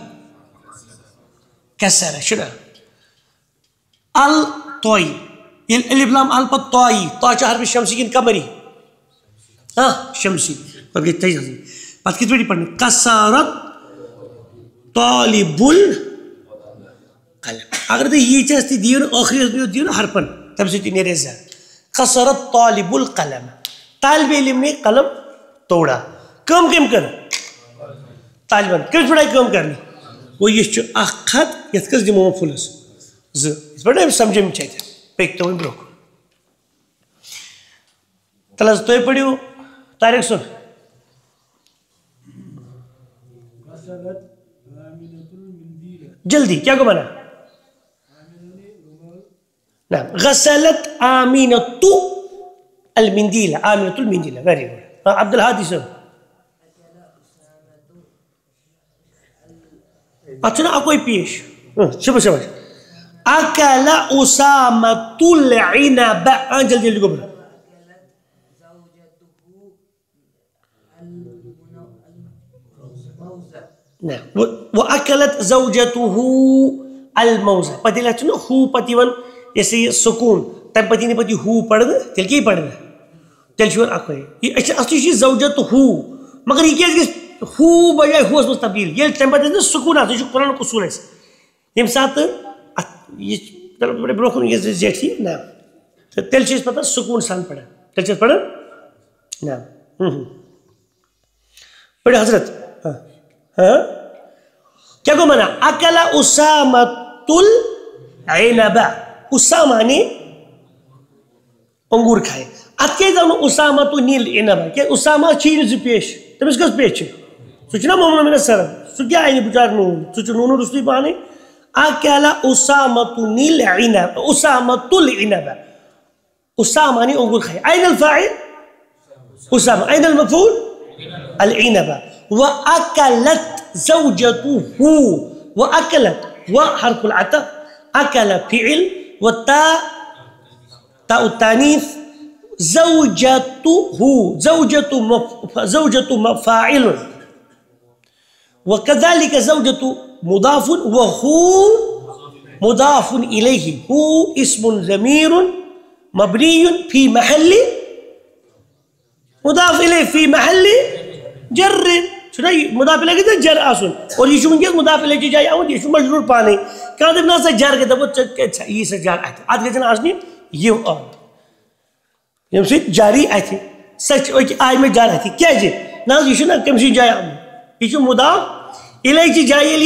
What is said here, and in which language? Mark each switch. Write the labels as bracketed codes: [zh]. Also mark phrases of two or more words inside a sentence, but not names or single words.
[ks] کیسر چھُنہ ال طوی ییٚلہِ الف لام ال پتہٕ طوی طا چھِ حرفِ شمسی کِنہٕ قمری شمسی پتہٕ گٔے تٔج حظ پتہٕ کِتھ پٲٹھۍ پرنہِ کسرت [ar] طالب القلم [ks] اگر تُہۍ ییٖتِس تہِ دِیِو نہٕ ٲخری دِیِو نہٕ حرفن تمہِ سۭتۍ تہِ نیرِ زیادٕ کسرت [ar] طالب القلم [ur] طالب علم نے قلم توڑا [ks] کٲم کٔمۍ کٔر طالبن کٔمِس پٮ۪ٹھ آیہِ کٲم کرنہِ گوٚو یہِ چھُ اکھ خط یتھ کٔژ دِمو فُلس زٕ یِتھ پٲٹھۍ أمۍ سمجھٲمٕتۍ چھِ اتہِ پٔکۍ تو وۄنۍ برونٛہہ کُن تل حظ تُہۍ پٔرِو طارق صٲب جلدی کیا گو بنا [ar] غسلت آمینۃ المندیل آمینۃ المندیل [en] very good [ks] عبد الحادی صاحب اتھ چھُنہ اکوے پیش شباش شباش [ar] اکل اسامۃ العنب [ks] جلدی جلدی گو بنا [ar] وَأَكَلَتْ زَوْجَتُهُ الْمَوْزَ [ks] پتہٕ ییٚلہِ اَتھ چھُنہ ہوٗ پتہٕ یِوان یہِ ہسا یہِ سکوٗن تَمہِ پتہٕ یی نہٕ پتہٕ یہِ ہوٗ پرنہٕ تیٚلہِ کیٛاہ پرنہٕ تیٚلہِ چھُ یِوان اکوے أسۍ چھِ اصلی چھُ یہِ زَوجَتُهُ مگر یہِ کیٛازِ گژھِ ہوٗ بجاے ہوٗوَس منٛز تبدیٖل ییٚلہِ تَمہِ پتہٕ ٲسۍ نہ سکوٗن آسان یہِ چھُ قرآنُک اصوٗل اَسہِ ییٚمہِ ساتہٕ اَتھ یہِ برونٛہہ کُن یہِ زیٹھی نہ تہٕ تیٚلہِ چھِ أسۍ پتہٕ سکوٗن سان پران تیٚلہِ چھِ أسۍ پران نہ پٔرِو حضرت کیا گو مانا [ar] اکل اسامۃ العنب [ur] اسامہ نے انگور کھائے [ks] اتھ کیٛازِ آو نہٕ [ar] اسامۃ العنب [ks] کیٛازِ اسامہ چھی نہٕ زٕ پیش تٔمِس کٔژ پیش چھِ سُہ چھُنہ [ar] مومنوٗن مِنَ الصرف [ks] سُہ کیٛاہ اَنہِ بِچارٕ نوٗن سُہ چھُ نوٗنہٕ روٚستُے پانے [ar] اکل اسامۃ العنب اسامۃ العنب [ur] اسامہ نے انگور کھائے [ar] این الفاعل اسامہ این المفعول العنب وأكلت زوجته وأكلت وحرف العطف أكل فعل والتاء تاء التانيث زوجته فاعل وكذلك زوجته مضاف وهو مضاف إليه هو اسم ضمير مبني في محل مضاف إليه في محل جر [ks] چھُنہ یہِ مُضاف الیہ گژھِ جر آسُن اور یہِ چھُ وٕنکیٚس مُضاف الیہ چہِ جایہِ آمُت یہِ چھُ مجروٗر پانے کانٛہہ دَپہِ نہ سا جر گٔے دَپو ژےٚ کَتہِ یی سا جر اَتھ گژھن آسنہِ یِم آو ییٚمہِ سۭتۍ جاری اَتھِ سۄ چھِ آیہِ مےٚ جر اَتھِ کیٛازِ نہ حظ یہِ چھُنہ کٔمۍ سٕنٛزِ جایہِ آمُت یہِ چھُ مُضاف الیہ چہِ جایہِ ییٚلہِ